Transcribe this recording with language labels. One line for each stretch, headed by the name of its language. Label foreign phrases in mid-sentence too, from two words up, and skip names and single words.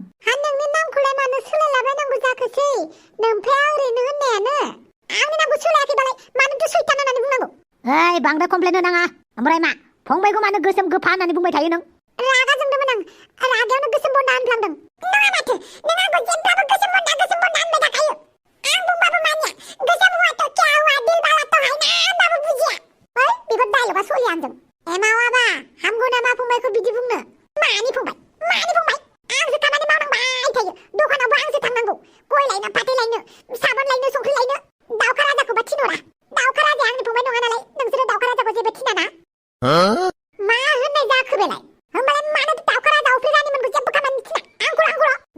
Bodo: हा नोंनि नामखौलाय मानो सोलायलाबायनांगौ जाखोसै नोमफाया ओरैनो होननायानो आंनि नामखौ सोलायाखैबालाय मानोथो सैतान होननानै बुंनांगौ ओइ बांद्राय कमप्लेन होनाङा ओमफ्राय मा फंबायखौ मानो गोसोम गोफा होननानै बुंबाय थायो नों रागा जोंदोंमोन आं रागायावनो गोसोम बन्दा होनफ्लांदों नङा माथो नों आंखौ जेब्लाबो गोसोम बन्दा होनबाय थाखायो आं बुंबाबो मानिया गोसोम हुआ
Hindi: तो क्या हुआ दिल वाला तो है ना
Bodo: होनबाबो बुजिया ओइ बेफोर डायलगा सोलिया आंजों एमावाबा हामगौ नामा फंबायखौ बिदि बुंनो मानि फंबाय आंसो खामानि मावनांबाय थायो दखानावबो आंसो थांनांगौ गय लायनो फाथै लायनो साबोन लायनो संख्रि लायनो दाउखा राजाखौबा थिनहरा दाउखा राजाया आंनि फंबाय नङा नालाय नोंसोरो दाउखा राजाखौ जेबो थिनाना मा होननाय जाखो बेलाय होमबालाय मानो दाउखा राजा अफ्रि रानिमोनखौ जेबो खामानि थिना आंखौ